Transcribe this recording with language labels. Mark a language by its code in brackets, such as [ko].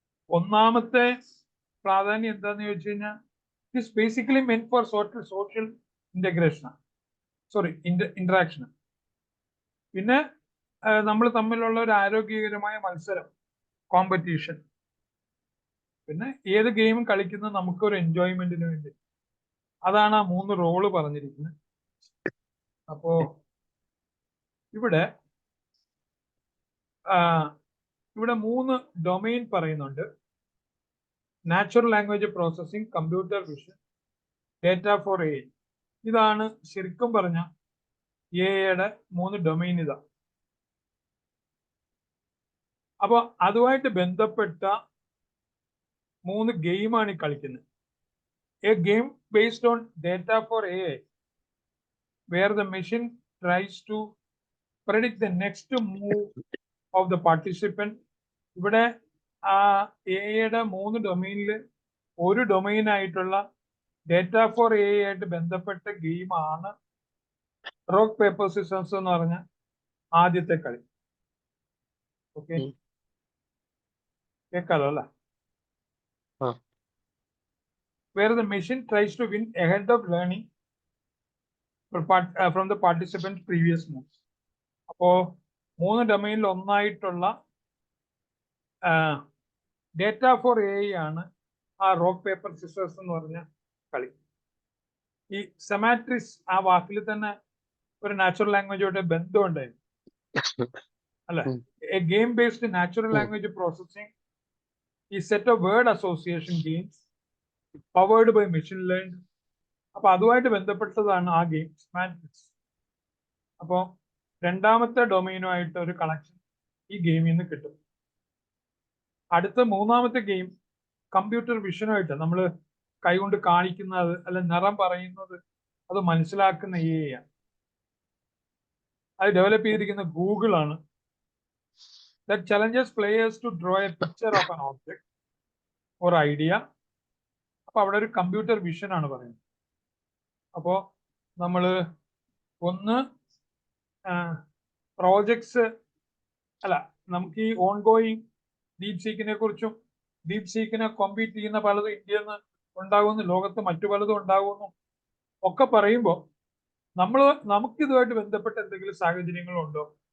[ml] ഒന്നാമത്തെ പ്രാധാന്യം എന്താന്ന് ചോദിച്ചു കഴിഞ്ഞാൽ [en] is basically meant for social integration. Sorry, interaction. [ml] പിന്നെ നമ്മൾ തമ്മിലുള്ള ഒരു ആരോഗ്യകരമായ മത്സരം, കോമ്പറ്റീഷൻ. പിന്നെ ഏത് ഗെയിമും കളിക്കുന്നത് നമുക്കൊരു എൻജോയ്മെന്റിന് വേണ്ടി. അതാണ് ആ 3 റോള് പറഞ്ഞിരിക്കുന്നത്. അപ്പോ ഇവിടെ 3 ഡൊമൈൻ പറയുന്നുണ്ട്. [en] Natural language processing, computer vision, data for A. [ml] ഇതാണ് ശരിക്കും പറഞ്ഞ എയുടെ 3 ഡൊമൈൻ. ഇതാ. അപ്പൊ അതുമായിട്ട് ബന്ധപ്പെട്ട 3 ഗെയിമാണ് ഈ കളിക്കുന്നത്. [en] A game based on data for A, where the machine tries to predict the next move of the participant. [ml] ഇവിടെ ആ എയുടെ 3 ഡൊമൈനിൽ ഒരു ഡൊമൈൻ ആയിട്ടുള്ള ഡേറ്റ ഫോർ എ ആയിട്ട് ബന്ധപ്പെട്ട ഗെയിമാണ് റോക്ക് പേപ്പർ സിസേഴ്സ് എന്ന് പറഞ്ഞ ആദ്യത്തെ കളി. ഓക്കെ, കേൾക്കാലോ അല്ല? [en] Where the machine tries to win ahead of learning from the participant's previous moves. [ml] അപ്പോ 3 ഡൊമൈനിൽ ഒന്നായിട്ടുള്ള ഡേറ്റ ഫോർ എ ആണ് ആ റോക്ക് പേപ്പർ സിസേഴ്സ് എന്ന് പറഞ്ഞ കളി. ഈ സെമാട്രിക്സ് ആ വാക്കിൽ തന്നെ ഒരു നാച്ചുറൽ ലാംഗ്വേജോടെ ബന്ധമുണ്ടായിരുന്നു അല്ലെ? [en] A game based natural language processing ഈ set of word association games powered by machine learn. [ml] അപ്പൊ അതുമായിട്ട് ബന്ധപ്പെട്ടതാണ് ആ ഗെയിം സെമാട്രിക്സ്. അപ്പോ രണ്ടാമത്തെ ഡൊമൈനുമായിട്ട് ഒരു കണക്ഷൻ ഈ ഗെയിമിൽ നിന്ന് കിട്ടും. അടുത്ത 3ാമത്തെ ഗെയിം കമ്പ്യൂട്ടർ വിഷനുമായിട്ട്, നമ്മൾ കൈകൊണ്ട് കാണിക്കുന്നത് അല്ല നിറം പറയുന്നത് അത് മനസ്സിലാക്കുന്ന ആണ്. അത് ഡെവലപ്പ് ചെയ്തിരിക്കുന്ന ഗൂഗിൾ ആണ്. [en] That challenges players to draw a picture of an object or idea. [ml] അപ്പൊ അവിടെ ഒരു കമ്പ്യൂട്ടർ വിഷൻ ആണ് പറയുന്നത്. അപ്പോ നമ്മള് ഒന്ന് പ്രോജക്ട്സ് അല്ല, നമുക്ക് ഈ ഓൺ ഗോയിങ് ഡീപ് സീക്കിനെ കുറിച്ചും ഡീപ് സീക്കിനെ കോമ്പീറ്റ് ചെയ്യുന്ന പലതും ഇന്ത്യയിൽ നിന്ന് ഉണ്ടാകുന്നു, ലോകത്ത് മറ്റു പലതും ഉണ്ടാകുന്നു ഒക്കെ പറയുമ്പോൾ നമുക്ക് ഇതുമായിട്ട് ബന്ധപ്പെട്ട എന്തെങ്കിലും സാഹചര്യങ്ങളുണ്ടോ,